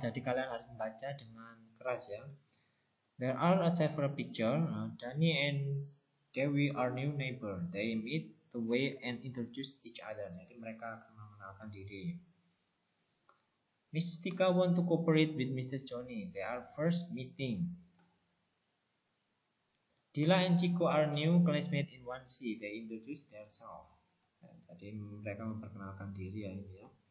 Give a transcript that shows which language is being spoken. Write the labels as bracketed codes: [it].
[id] Jadi kalian harus membaca dengan keras ya. [en] There are several pictures. Danny and Dewi are new neighbor. They meet the way and introduce each other. Jadi mereka akan mengenalkan diri. Mrs. Tika want to cooperate with Mr. Johnny. They are first meeting. Dila and Chico are new classmates in 1C. They introduce themselves. [id] Jadi mereka memperkenalkan diri ya ini ya.